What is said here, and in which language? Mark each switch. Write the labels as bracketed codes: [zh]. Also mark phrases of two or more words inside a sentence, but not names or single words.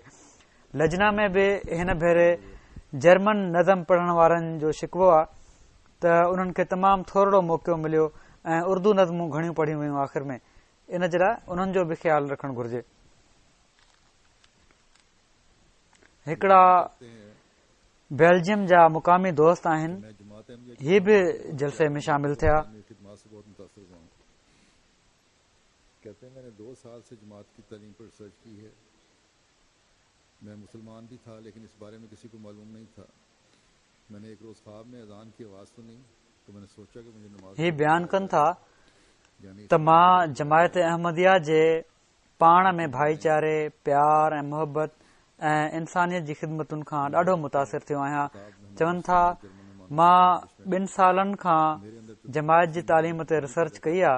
[sd] लजना में बि हिन भेरे जर्मन नज़म पढ़ण वारनि जो शिकवो आहे त उन्हनि खे तमामु थोरो मौक़ो मिलियो ऐं उर्दू नज़मूं घणियूं पढ़ियूं वयूं आख़िर में। इन जे लाइ उन्हनि जो बि ख़्यालु रखणु घुरिजे। हिकिड़ा बेल्जियम जा मुक़ामी दोस्त आहिनि, [ur] میں جماعت احمدیہ کی [sd] हीअ बि जलसे में शामिल थिया। [ur] خدمت سے بہت متاثر ہوا ہوں۔ کہتے ہیں میں نے 2 سال سے جماعت کی تعلیم پر ریسرچ کی ہے. میں مسلمان بھی تھا لیکن اس بارے میں کسی کو معلوم نہیں تھا. میں نے ایک روز خواب میں اذان کی آواز سنی تو میں نے سوچا کہ مجھے نماز [sd] हीअ बयानु कनि था यानी त मां जमायत अहमदिया जे पाण में भाईचारे, प्यार ऐं मोहबत ऐं इंसानियत जी ख़िदमतुनि खां ॾाढो मुतासिर थियो आहियां। चवनि था मां 2 सालनि खां जमायत जी तालीम ते रिसर्च कई आहे।